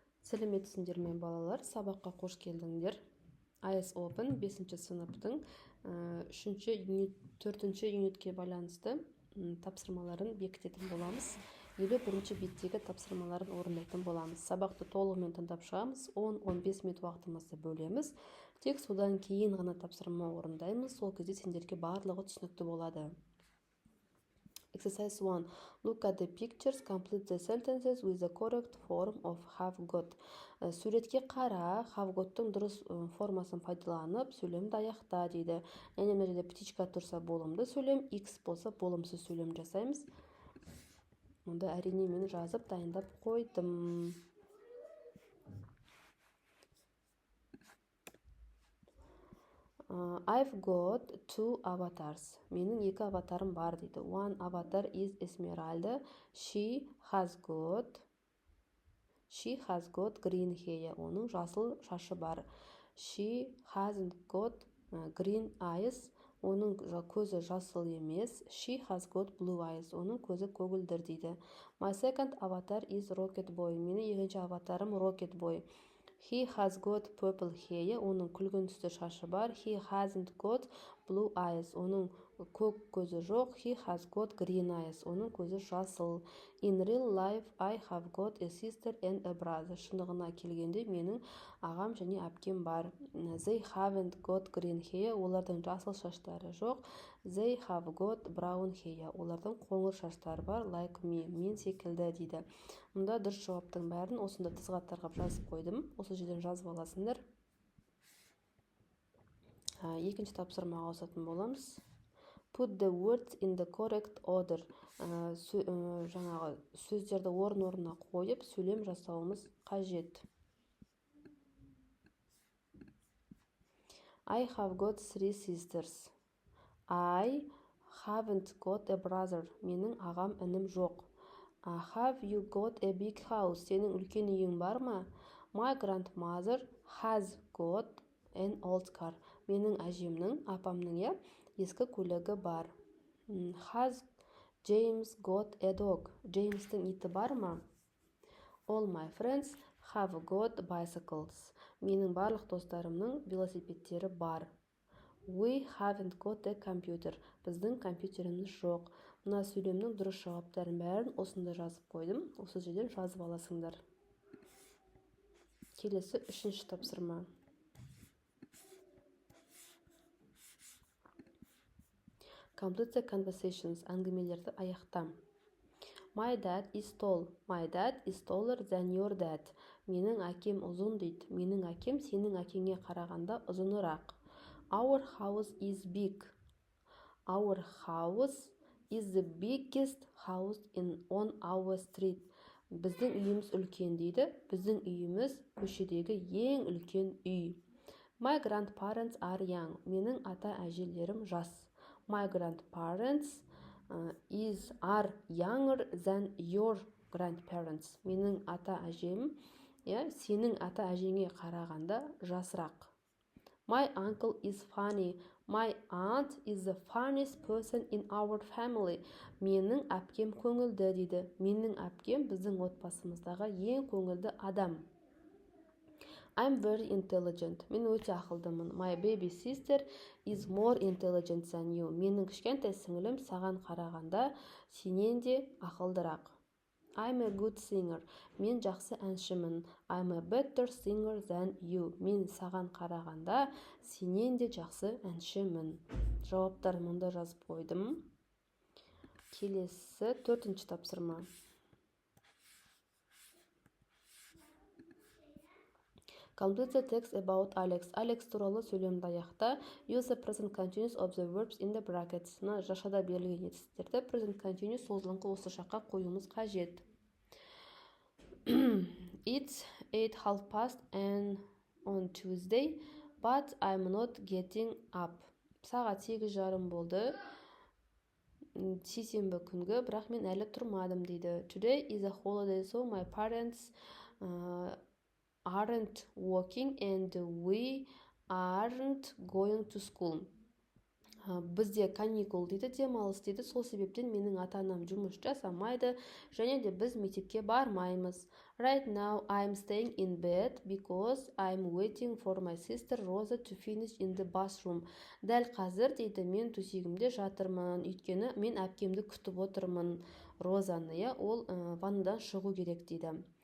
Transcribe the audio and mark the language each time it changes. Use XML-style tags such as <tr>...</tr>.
<kk>Сәлеметсіңдер ме балалар, сабаққа қош келдіңдер. IS Open 5-ші сыныптың 4-ші юнитке байланысты тапсырмаларын бекітетін боламыз. 51-ші беттегі тапсырмаларын орындайтын боламыз. Сабақты толығымен тыңдап шығамыз, 10-15 минут уақытымызды бөлеміз. Тек содан кейін ғана тапсырма орындаймыз. Сол кезде сендерге барлығы түсінікті болады.</kk> <en>Exercise 1. Look at the pictures, complete the sentences with the correct form of have got.</en> <kk>Суретке қара, have got-тың дұрыс формасын пайдаланып, сөйлемді аяқта дейді. Яғни мына жерде птичка тұрса болымды сөйлем, x болса болымсыз сөйлем жасаймыз. Мұнда әрине мен жазып дайындап қойдым.</kk> <en>I've got 2 avatars.</en> <kk>Менің 2 аватарым бар дейді.</kk> <en>One avatar is Esmeralda. She has got green hair.</en> <kk>Оның жасыл шашы бар.</kk> <en>She hasn't got green eyes.</en> <kk>Оның көзі жасыл емес.</kk> <en>She has got blue eyes.</en> <kk>Оның көзі көгілдір дейді.</kk> <en>My second avatar is Rocket Boy.</en> <kk>Менің екінші аватарым Rocket Boy.</kk> <en>He has got purple hair.</en> <kk>Оның күлгін түсті шашы бар.</kk> <en>He hasn't got blue eyes.</en> <kk>Оның көк көзі жоқ.</kk> <en>He has got green eyes.</en> <kk>Оның көзі жасыл.</kk> <en>In real life, I have got a sister and a brother.</en> <kk>Шындығына келгенде менің ағам және әпкем бар.</kk> <en>They haven't got green hair.</en> <kk>Олардың жасыл шаштары жоқ.</kk> <en>They have got brown hair.</en> <kk>Олардың қоңыр шаштары бар.</kk> <en>Like me.</en> <kk>Мен секілді дейді. Мұнда дұрыс жауаптың бәрін осында тізға тарғап жазып қойдым. Осы жерден жазып аласыңдар. Екінші тапсырмаға ауысатын боламыз.</kk> <en>Put the words in the correct order.</en> <kk>Жаңағы сөздерді орын-орнына қойып, сөйлем жасауымыз қажет.</kk> <en>I have got 3 sisters. I haven't got a brother.</en> <kk>Менің ағам інім жоқ.</kk> <en>Have you got a big house?</en> <kk>Сенің үлкен үйің бар ма?</kk> <en>My grandmother has got an old car.</en> <kk>Менің әжемнің, апамның ескі көлігі бар.</kk> <en>Has James got a dog?</en> <kk>Джеймстің иті бар ма?</kk> <en>All my friends have got bicycles.</en> <kk>Менің барлық достарымның велосипедтері бар. We haven't got a computer. Біздің компьютеріміз жоқ. Мына сөйлемнің дұрыс жауаптарын бәрін осында жазып қойдым. Осы жерден жазып аласыңдар. Келесі 3-ші тапсырма.</kk> <en>Complete the conversations.</en> <kk>Әңгімелерді аяқта.</kk> <en>My dad is tall. My dad is taller than your dad.</en> <kk>Менің әкем ұзын дейді. Менің әкем сенің әкеңе қарағанда ұзынырақ.</kk> <en>Our house is big. Our house is the biggest house on our street.</en> <kk>Біздің үйіміз үлкен дейді. Біздің үйіміз көшедегі ең үлкен үй.</kk> <en>My grandparents are young.</en> <kk>Менің ата-әжелерім жас.</kk> <en>My grandparents are younger than your grandparents.</en> <kk>Менің ата-әжем, сенің ата-әжеңе қарағанда жасырақ.</kk> <en>My uncle is funny. My aunt is the funniest person in our family.</en> <kk>Менің әпкем көңілді дейді. Менің әпкем біздің отбасымыздағы ең көңілді адам.</kk> <en>I'm very intelligent.</en> <kk>Мен өте ақылдымын.</kk> <en>My baby sister is more intelligent than you.</en> <kk>Менің кішкентай сіңілім саған қарағанда сенен де ақылдырақ.</kk> <en>I'm a good singer.</en> <kk>Мен жақсы әншімін.</kk> <en>I'm a better singer than you.</en> <kk>Мен саған қарағанда сенен де жақсы әншімін. Жауаптар мұнда жазып қойдым. Келесі 4-ші тапсырма.</kk> <en>Complete the text about Alex.</en> <kk>Alex туралы сөйлемді аяқта.</kk> <en>Use the present continuous of the verbs in the brackets.</en> <kk>Жашада берілген етістіктерді present continuous созылыңқы осы жаққа қоюымыз қажет.</kk> <en>It's 8:30 and on Tuesday, but I'm not getting up.</en> <kk>Сағат 8:30 болды. Сейсенбі күнгі, бірақ мен әлі тұрмадым дейді.</kk> <en>Today is a holiday, so my parents aren't working and we aren't going to school.</en> <kk>Бізде каникул дейді, демалыс дейді. Сол себептен менің ата-анам жұмыс жасамайды, және де біз мектепке бармаймыз.</kk> <en>Right now I'm staying in bed because I'm waiting for my sister Rosa to finish in the bathroom.</en> <kk>Дәл қазір дейді мен төсегімде жатырмын, өйткені мен әпкемді күтіп отырмын. Розаны, иә, ол ваннадан шығу керек дейді.</kk>